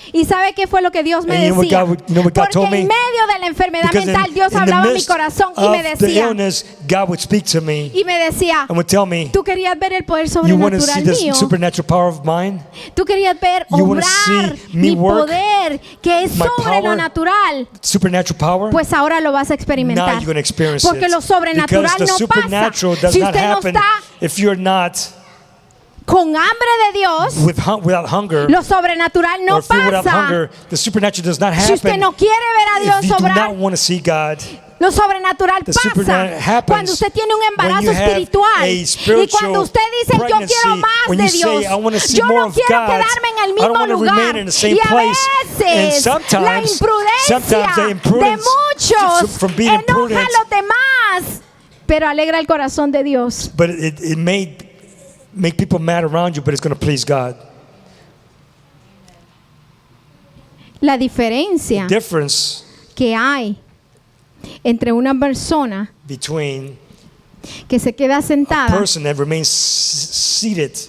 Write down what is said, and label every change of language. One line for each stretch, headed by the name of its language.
Spanish: ¿Y sabe qué fue lo que Dios me
English: And you know what
Spanish: decía?
English: God- you know what God
Spanish: Porque
English: told me?
Spanish: en medio de la enfermedad
English: Because
Spanish: mental Dios
English: in the
Spanish: hablaba a mi
English: midst
Spanish: corazón y me
English: of the
Spanish: decía,
English: illness, God would speak to me
Spanish: y me decía,
English: and would tell me,
Spanish: tú querías ver el poder
English: you want to see
Spanish: sobrenatural
English: this
Spanish: mío.
English: supernatural power of mine?
Spanish: Tú querías ver
English: You wanna
Spanish: obrar
English: see me
Spanish: mi
English: work,
Spanish: poder que es
English: my
Spanish: sobre lo
English: power?
Spanish: natural.
English: Supernatural power?
Spanish: Pues ahora lo vas a
English: Now
Spanish: experimentar.
English: you're going to experience
Spanish: Porque
English: it.
Spanish: lo sobrenatural
English: Because the
Spanish: no
English: supernatural
Spanish: pasa
English: does
Spanish: si
English: not
Spanish: usted no
English: happen
Spanish: está
English: if you're not
Spanish: con hambre de Dios.
English: without hunger.
Spanish: Lo sobrenatural no
English: Or if you're without
Spanish: pasa
English: hunger, the supernatural does not
Spanish: si usted
English: happen.
Spanish: no quiere ver a
English: If
Spanish: Dios
English: you do
Spanish: obrar.
English: not want to see God,
Spanish: Lo sobrenatural
English: the
Spanish: pasa
English: supernatural happens
Spanish: cuando usted tiene un
English: when
Spanish: embarazo
English: you have
Spanish: espiritual
English: a
Spanish: y
English: spiritual
Spanish: cuando usted dice yo
English: pregnancy,
Spanish: quiero más
English: when
Spanish: de
English: you say,
Spanish: Dios,
English: I wanna see
Spanish: yo
English: more
Spanish: no
English: of
Spanish: quiero
English: God,
Spanish: quedarme en el
English: I don't
Spanish: mismo
English: wanna
Spanish: lugar.
English: remain in the same
Spanish: Y a
English: place. And
Spanish: veces la
English: sometimes
Spanish: imprudencia
English: the
Spanish: de
English: imprudence
Spanish: muchos
English: from being
Spanish: enoja
English: imprudent,
Spanish: a los demás, pero alegra el corazón de Dios.
English: but it may make people mad around you, but it's going to please God.
Spanish: La diferencia
English: Difference
Spanish: que hay entre una persona
English: between
Spanish: que se queda
English: a
Spanish: sentada
English: person that remains seated